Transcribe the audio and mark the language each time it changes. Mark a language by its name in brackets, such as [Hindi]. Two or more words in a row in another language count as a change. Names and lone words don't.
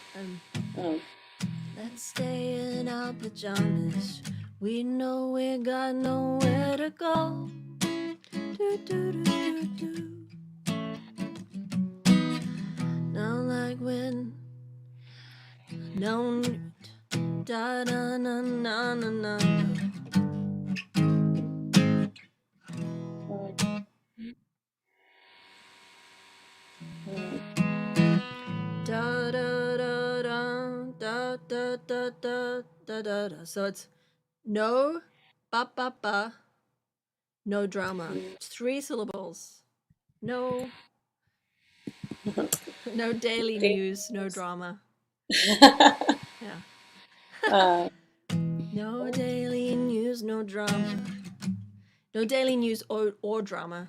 [English] Let's stay in our pajamas. We know we got nowhere to go. Do, do, do, do, do. Not like when. No. Da da na na na na. Da da da da da da da da da da. So it's no ba ba ba, no drama. It's 3 syllables. No daily news, no drama. Yeah. No daily news, no drama. No daily news or drama.